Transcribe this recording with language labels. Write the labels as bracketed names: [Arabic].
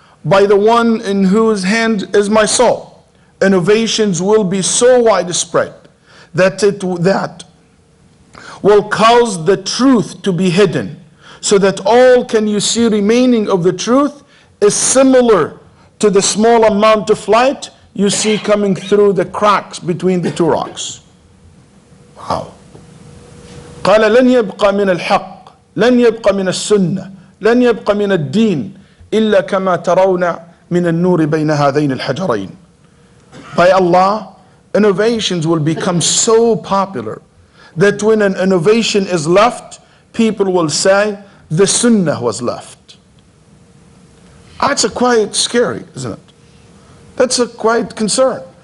[English] by the one in whose hand is my soul, innovations will be so widespread that that will cause the truth to be hidden, so that all can you see remaining of the truth is similar to the small amount of light you see coming through the cracks between the two rocks. Wow. [Arabic] قال لن يبقى من الحق لن يبقى من السنة لن يبقى من الدين إلا كما ترون من النور بين هذين الحجرين. [English] By Allah, innovations will become so popular that when an innovation is left, people will say the sunnah was left. That's quite scary, isn't it? That's a quite concern.